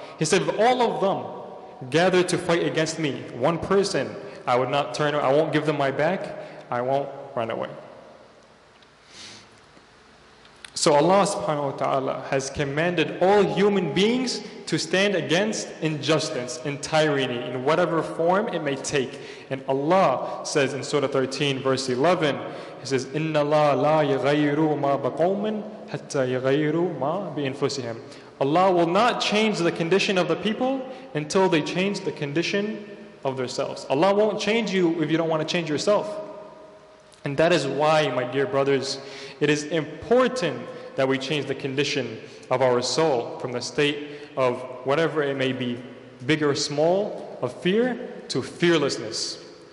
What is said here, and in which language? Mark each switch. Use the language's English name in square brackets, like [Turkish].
[English] He said, if all of them gathered to fight against me, one person, I would not turn, I won't give them my back, I won't run away. So Allah subhanahu wa ta'ala has commanded all human beings to stand against injustice and tyranny in whatever form it may take. And Allah says in Surah 13 verse 11, He says, [Arabic] إِنَّ اللَّهَ لَا يَغَيِّرُ مَا بَقَوْمٍ حَتَّى يَغَيِّرُوا مَا بِأَنفُسِهِمْ. [English] Allah will not change the condition of the people until they change the condition of themselves. Allah won't change you if you don't want to change yourself. And that is why, my dear brothers, it is important that we change the condition of our soul from the state of whatever it may be, big or small, of fear to fearlessness.